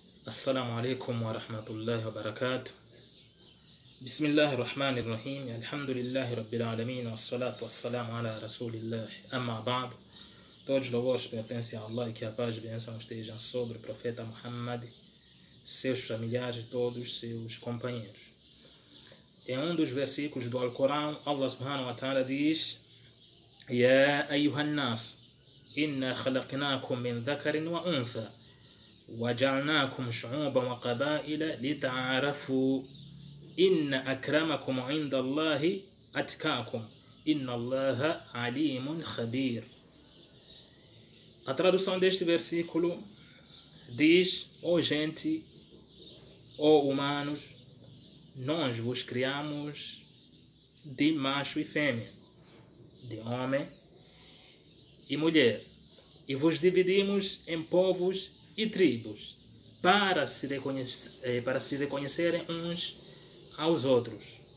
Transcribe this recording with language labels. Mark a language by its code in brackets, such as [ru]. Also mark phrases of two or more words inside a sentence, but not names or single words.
[ar] السلام عليكم ورحمة الله وبركاته. بسم الله الرحمن الرحيم. الحمد لله رب العالمين. والصلاة والسلام على رسول الله. أما بعد. [pt] Todos os louvores pertencem a Allah e que a paz e bênção estejam sobre o profeta Muhammad, seus familiares e todos seus companheiros. Em um dos versículos do Alcorão, [ar] الله سبحانه وتعالى diz: يا أيها الناس إنا خلقناكم من ذكر وأنثى وجعلناكم شعوبا وقبائل لتعارفوا إن أكرمكم عند الله أتقاكم إن الله عليم خبير. [pt] A tradução deste versículo diz: ó gente, ó humanos, nós vos criamos de macho e fêmea, de homem e mulher, e vos dividimos em povos e tribos para se reconhecerem uns aos outros.